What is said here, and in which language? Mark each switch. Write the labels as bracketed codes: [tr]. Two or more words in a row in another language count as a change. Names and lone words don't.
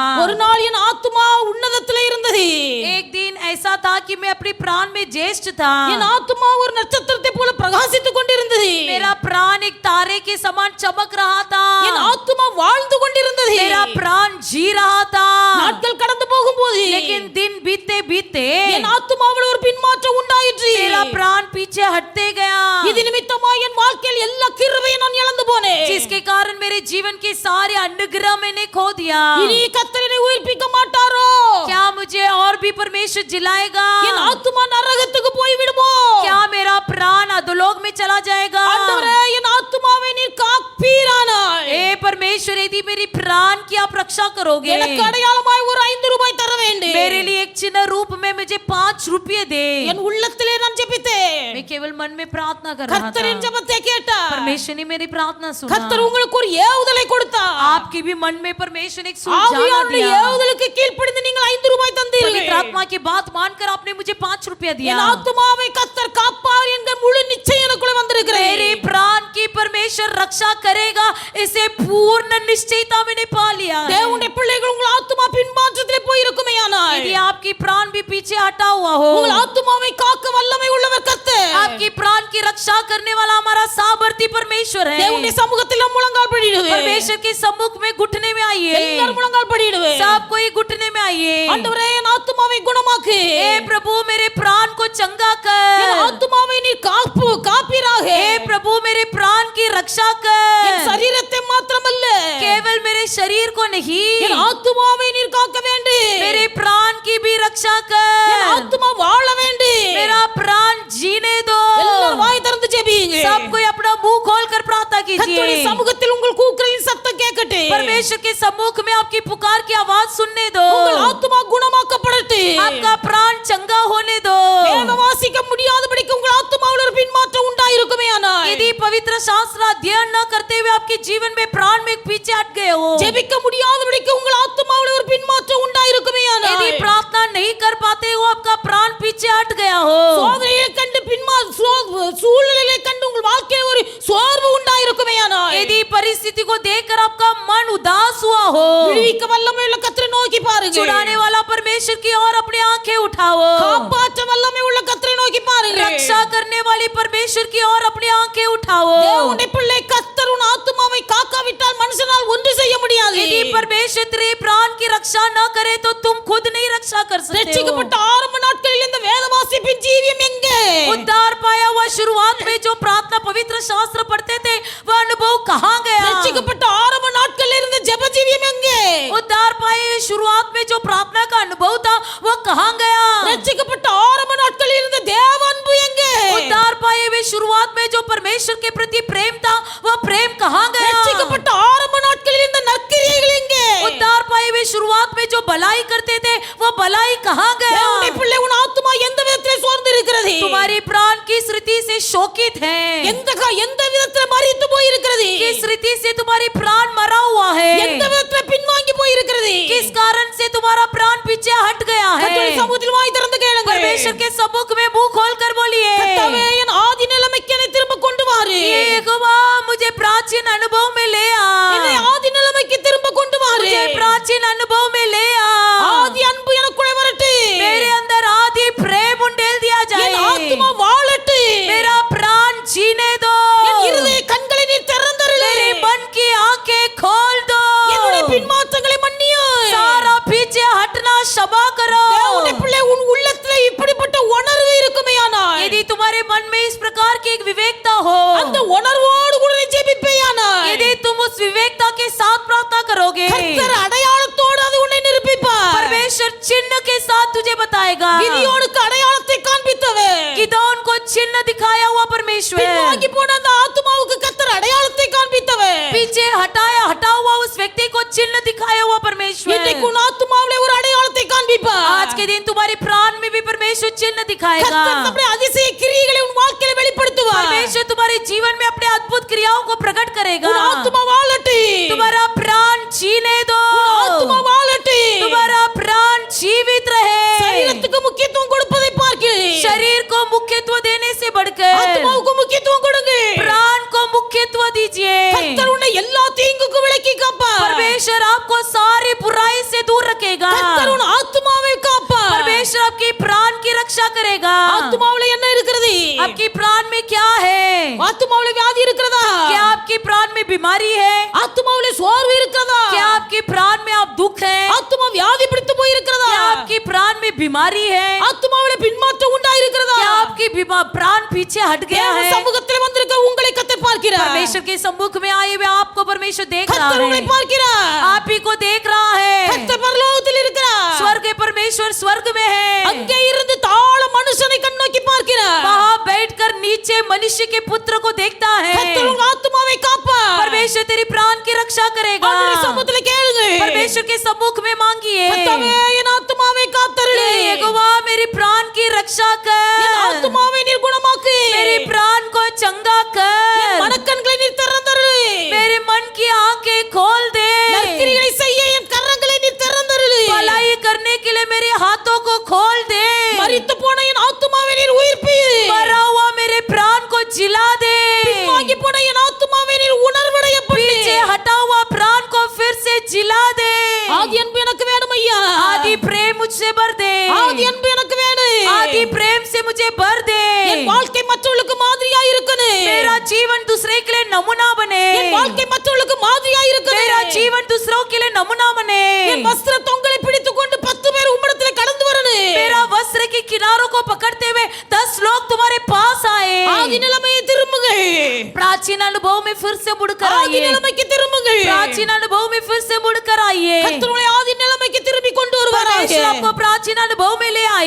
[ta] ஒரு நாள் என் ஆத்துமா உன்னதத்திலே இருந்தது. [hi] एक दिन ऐसा था कि मैं अपने प्राण में ज्येष्ठ था। [ta] என் ஆத்துமா ஒரு நட்சத்திரத்தை போல பிரகாசித்துக் கொண்டிருந்தது. [hi] मेरा प्राण एक तारे के समान चमक रहा था। [ta] என் ஆத்துமா வாழ்ந்து கொண்டிருந்தது. [hi] मेरा प्राण जी रहा था। [ta] நாட்கள் கடந்து போகும்போது [hi] लेकिन दिन बीतते बीतते [ta] என் ஆத்துமாவில் ஒரு பின்மாற்றம் உண்டாயிற்று. [hi] मेरा प्राण पीछे हटते गया। [ta] இது நிமித்தமா என் வாழ்க்கையில் எல்லா கிருபையும் நான் இழந்து போனேன். [hi] जिसके कारण मेरे जीवन के सारे अनुग्रह मैंने खो दिया। [ta] இனி கர்த்தர் என்னை உயிர்ப்பிக்க மாட்டாரோ? [hi] क्या मुझे और भी परमेश्वर जिलाएगा? [ta] என் ஆத்துமா நரகத்துக்கு போய் விடுமோ? [hi] क्या मेरा प्राण अधोलोक में चला जाएगा? [ta] ஆண்டவரே, என் ஆத்துமாவை நீர் காப்பீரானால் [hi] हे परमेश्वर, यदि मेरी प्राण की आप रक्षा करोगे, [ta] எனக்கு அடையாளமாய் ஒரு 5 ரூபாய் தர வேண்டும். [hi] मेरे लिए एक चिन्ह रूप में मुझे 5 रुपये दे। [ta] என் உள்ளத்திலே நான் ஜெபித்தேன். [hi] मैं केवल मन में प्रार्थना कर रहा [ta] கர்த்தர் என் [hi] था। [ta] ஜெபத்தை கேட்டார். [hi] परमेश्वर ने मेरी प्रार्थना सुना। [ta] கர்த்தர் உங்களுக்கு ஒரு ஏவுதலை கொடுத்தார். [hi] आपके भी मन में परमेश्वर ने एक सुलझाना [ta] ஆவியானுடைய [hi] दिया। [ta] ஏவுதலுக்கு கீழ்ப்படிந்து நீங்கள் 5 ரூபாய் தந்தீர்கள். [hi] पवित्र आत्मा की बात मानकर आपने मुझे 5 रुपया दिया। [ta] என் ஆத்துமாவை கர்த்தர் காப்பார் என்கிற முழு நிச்சயம் எனக்குள்ள வந்திருக்கிறது. [hi] मेरे प्राण की परमेश्वर रक्षा करेगा, इसे पूर्ण निश्चयता मैंने पा लिया। [ta] தேவனுடைய பிள்ளைகள், உங்கள் ஆத்துமா பின்மாற்றத்திலே போய் இருக்குமேயானால் [hi] यदि आपकी प्राण भी पीछे हटा हुआ हो, [ta] உங்கள் ஆத்துமாவை காக்க வல்லமை உள்ளவர் கர்த்தர். [hi] आपकी प्राण की रक्षा करने वाला हमारा सामर्थी परमेश्वर है। [ta] தேவனுடைய சமூகத்தில் நாம் முழங்கால் படியிடுவே. [hi] परमेश्वर के सम्मुख में घुटने में आइए। [ta] எல்லாரும் முழங்கால் படியிடுவே. [hi] सब कोई घुटने में आइए। [ta] ஆண்டவரே, என் ஆத்துமாவை குணமாக்கு. [hi] हे प्रभु, मेरे प्राण को चंगा [ta] என் [hi] कर। [ta] ஆத்துமாவை நீர் காப்பீராக. [hi] हे प्रभु, मेरे प्राण की रक्षा [ta] என் [hi] कर। [ta] சரீரத்தை மாத்திரமல்ல, [hi] केवल मेरे शरीर को [ta] என் [hi] नहीं, [ta] ஆத்துமாவை நீர் காக்க வேண்டும். [hi] मेरे प्राण की भी रक्षा [ta] என் [hi] कर। [ta] ஆத்துமா வாழ வேண்டும். [hi] मेरा प्राण जीने दो। [ta] எல்லாரும் வாய் திறந்து ஜெபியுங்க. [hi] सब कोई अपना मुंह खोलकर प्रार्थना [ta] கர்த்தருடைய [hi] कीजिए। [ta] சமூகத்தில் உங்கள் கூக்குரலின் சத்தம் கேட்கட்டும். [hi] परमेश्वर के सम्मुख में आपकी पुकार की आवाज सुनने दो। [ta] உங்கள் ஆத்துமா குணமாக்கப்படட்டும். [hi] आपका प्राण चंगा होने दो। [ta] வேத வாசிக்க முடியாதபடிக்கு உங்கள் ஆத்துமாவில் ஒரு பின்மாற்றம் உண்டாயிருக்குமேயானால் [hi] यदि पवित्र शास्त्र अध्ययन न करते हुए आपके जीवन में प्राण में पीछे हट गए हो, [ta] ஜெபிக்க முடியாதபடிக்கு உங்கள் ஆத்துமாவில் ஒரு பின்மாற்றம் உண்டாயிருக்குமேயானால் [hi] यदि प्रार्थना नहीं कर पाते हो, आपका प्राण पीछे हट गया हो, [ta] சோதனையை கண்டு சூழ்நிலையை கண்டு உங்கள் வாழ்க்கையில் ஒரு சோர்வு உண்டாயிருக்குமேயானால் [hi] यदि परिस्थिति को देखकर आपका मन उदास हुआ हो, [ta] விடுவிக்க வல்லமை உள்ள கர்த்தரை நோக்கி பாருங்க. [hi] छुड़ाने वाला परमेश्वर की ओर अपनी आंखें उठाओ। [ta] காப்பாற்ற வல்லமை உள்ள கர்த்தரை நோக்கி பாருங்க. [hi] रक्षा करने वाली परमेश्वर की ओर अपनी आंखें उठाओ। [ta] தேவனுடைய பிள்ளை, கர்த்தர் உன் ஆத்துமாவை காக்காவிட்டால் மனுஷனால் ஒன்று செய்ய முடியாது. [hi] यदि परमेश्वर तेरे प्राण की रक्षा न करे तो तुम खुद नहीं रक्षा कर सकते हो। [ta] ரட்சிக்கப்பட்ட ஆரம்ப நாட்களில் இந்த வேத வாசிப்பின் ஜீவியம் எங்கே? [hi] उद्धार पाया हुआ शुरुआत में जो प्रार्थना पवित्र शास्त्र पढ़ते थे, वह अनुभव कहाँ गया? [ta] ரட்சிக்கப்பட்ட ஆரம்ப நாட்களில் இருந்த ஜெப ஜீவியம் எங்கே? [hi] उद्धार पाए हुए शुरुआत में जो प्रार्थना का अनुभव था, वह कहाँ गया? [ta] ரட்சிக்கப்பட்ட ஆரம்ப நாட்களில் இருந்த தேவ அன்பு எங்கே? [hi] उद्धार पाए हुए शुरुआत में जो परमेश्वर के प्रति प्रेम था, वह प्रेम कहाँ गया? [ta] ரட்சிக்கப்பட்ட ஆரம்ப நாட்களில் இருந்த நற்கிரியைகள் எங்கே? [hi] उद्धार पाए हुए शुरुआत में जो भलाई करते थे, वह भलाई कहाँ गया? [ta] தேவனுடைய பிள்ளை, உன் ஆத்துமா எந்த விதத்திலே சோர்ந்து இருக்கிறது? [hi] तुम्हारी प्राण किस रीति से शोकित है? [ta] எந்த விதத்திலே மரித்து போய் இருக்கிறது? [hi] किस रीति से तुम्हारी प्राण मरा हुआ है? [ta] எந்த விதத்திலே பின்வாங்கி போய் இருக்கிறது? [hi] किस कारण से तुम्हारा प्राण पीछे हट गया है? [ta] கர்த்தருடைய சமூகத்தில் வாய் திறந்து கேளுங்க. [hi] परमेश्वर के सम्मुख में मुंह खोलकर बोलिए, [ta] கர்த்தாவே, என் ஆதி நிலைமைக்கு என்னை திரும்ப கொண்டு வாரு. [hi] यहोवा, मुझे प्राचीन अनुभव में ले आ। [ta] என்னை ஆதி நிலைமைக்கு திரும்ப கொண்டு வாரு. [hi] मुझे प्राचीन अनुभव में ले आ, [ta] ஆதி அன்பு எனக்குள்ளே வரட்டு, [hi] मेरे अंदर आदि प्रेम उंडेल दिया [ta] என் [hi] जाए, [ta] ஆத்துமா வாழட்டு, [hi] मेरा प्राण जीने दो, [ta] என் இருதய கண்களை நீ திறந்தருளு, [hi] मेरे मन की आंखें खोल दो, [ta] என்னுடைய பின்மாற்றங்களை மன்னியு. [hi] सारा पीछे हटना क्षमा करो। [ta] தேவனுடைய பிள்ளை, உன் உள்ளத்திலே இப்படிப்பட்ட உணர்வு இருக்குமேயானால், [hi] यदि तुम्हारे मन में इस प्रकार की एक विवेकता हो, [ta] அந்த உணர்வோடு கூட நீ ஜெபிப்பேயானால், [hi] यदि तुम उस विवेकता के साथ प्रार्थना करोगे, [ta] கர்த்தர் அடையாளத்தோடு அது உன்னை நிரூபிப்பார். [hi] परमेश्वर चिन्ह के साथ तुझे बताएगा। [ta] கிதியோனுக்கு அடையாளத்தை காண்பித்தவர், [hi] गिदोन को चिन्ह दिखाया हुआ परमेश्वर, [ta] பின்வாங்கி போன அந்த ஆத்துமாவுக்கு கர்த்தர் அடையாளத்தை காண்பித்தவர். [hi] पीछे हटा हुआ उस व्यक्ति को चिन्ह दिखाया हुआ परमेश्वर, [ta] இன்றைக்கு உன் ஆத்துமாவிலே ஒரு அடையாளத்தை காண்பிப்பார். [hi] आज के दिन तुम्हारे प्राण में भी परमेश्वर चिन्ह दिखाएगा। [ta] கர்த்தர் தம்முடைய அதிசய கிரியைகளை உன் வாழ்க்கையில வெளிப்படுத்துவார். [hi] परमेश्वर तुम्हारे जीवन में अपने अद्भुत क्रियाओं को प्रकट करेगा। [ta] உன் ஆத்துமா வாழட்டு, [hi] तुम्हारा प्राण जीने दो, [ta] உன் ஆத்துமா வாழட்டு. [hi] तुम्हारा प्राण जीवित रहे। [ta] சரீரத்துக்கு முக்கியத்துவம் கொடுப்பதை பார்க்கிறேன், [hi] शरीर को मुख्यत्व देने से बढ़कर [ta] ஆத்துமாவுக்கு முக்கியத்துவம் கொடுங்க. [hi] प्राण को मुख्यत्व दीजिए। [ta] கர்த்தர் உன்னை எல்லா தீங்குக்கும் விலக்கி காப்பார். [hi] परमेश्वर आपको सारी बुराई से दूर रखेगा। [ta] கர்த்தர் உன் ஆத்துமாவை காப்பார். [hi] परमेश्वर आपकी प्राण की रक्षा करेगा। [ta] ஆத்துமாவுல என்ன இருக்கிறது? [hi] आपकी प्राण में क्या है? [ta] ஆத்துமாவுல வியாதி இருக்கிறதா? [hi] क्या आपकी प्राण में बीमारी है? [ta] ஆத்துமாவுல சோர்வு இருக்கிறதா? [hi] क्या आपकी प्राण में आप दुख है? [ta] ஆத்துமா வியாதி பிடித்து போய் இருக்கிறதா? [hi] क्या आपकी प्राण में बीमारी है? [ta] ஆத்துமாவுல பின்மாற்றம் உண்டாய் இருக்கிறதா? [hi] क्या आपकी प्राण पीछे हट गया [ta] தேவ [hi] है? [ta] சமூகத்தில் வந்திருக்க உங்களை கர்த்தர் பார்க்கிறார். [hi] परमेश्वर के सम्मुख में आए हुए आपको परमेश्वर देख रहा [ta] கர்த்தர் உங்களை [hi] है, [ta] பார்க்கிறார். [hi] आप ही को देख रहा है। [ta] கர்த்தர் பரலோகத்தில் இருக்கிறார். [hi] स्वर्ग के परमेश्वर स्वर्ग में है, [ta] அங்கே இருந்து தாழ மனுஷனை கண்ணோக்கி பார்க்கிறார். [hi] वहां बैठकर नीचे मनुष्य के पुत्र को देखता है। [ta] கர்த்தர் உன் ஆத்துமாவை காப்பார். [hi] परमेश्वर तेरी प्राण की रक्षा करेगा। [ta] அவருடைய சமூகத்தில் கேளுங்க. [hi] परमेश्वर के सम्मुख में मांगिए, [ta] கர்த்தாவே, என் ஆத்துமாவை காத்தருளு. [hi] यहोवा मेरी प्राण की रक्षा [ta] என் [hi] कर, [ta] ஆத்துமாவை நீர் குணமாக்கு. [hi] मेरी प्राण को चंगा [ta] என் [hi] कर, [ta] மனக்கண்களை நீர் திறந்தருளு. [hi] मेरे मन की आंखें खोल दे, [ta] நற்கிரிகளை செய்ய என் கரங்களை நீர் திறந்தருளு. [hi] भलाई करने के लिए मेरे हाथों को खोल दे, [ta] மரித்து போன என் ஆத்துமாவை நீர் உயிர்ப்பியு. [hi] मरा हुआ मेरे प्राण को जिला दे, [ta] பின்வாங்கி போன என் ஆத்துமாவை நீர் உணர்வடைய பண்ணு. [hi] पीछे हटा हुआ प्राण को फिर से जिला दे। [ta] ஆதி அன்பு எனக்கு வேணும் ஐயா. [hi] आदि प्रेम मुझसे भर दे, [ta] ஆதி அன்பு எனக்கு வேணும். [hi] आदि प्रेम से मुझे भर दे, [ta] என் வாழ்க்கை மற்றவர்களுக்கு மாதிரியா இருக்கணும். [hi] मेरा जीवन दूसरे के लिए नमूना बने, [ta] என் வாழ்க்கை மற்றவர்களுக்கு மாதிரியா இருக்கணும். [hi] मेरा जीवन दूसरों के लिए नमूना बने, [ta] என் வஸ்திர தொங்கலை பிடித்துக் கொண்டு 10 பேர் உம்மிடத்திலே கடந்து வரணும். [hi] मेरा वस्त्र के किनारों को पकड़ते हुए 10 लोग तुम्हारे पास आए। [ta] ஆதி நிலைமையை திரும்புங்கள். [hi] प्राचीन अनुभव में फिर से मुड़कर [ta] ஆதி [hi] आइए, [ta] நிலைமைக்கு திரும்புங்கள். [hi] प्राचीन अनुभव में फिर से मुड़कर आइए। [ta] கர்த்தர் உங்களை ஆதி நிலைமைக்கு திருப்பி கொண்டு வருவாராக. [hi] परमेश्वर आपको प्राचीन अनुभव में ले आए।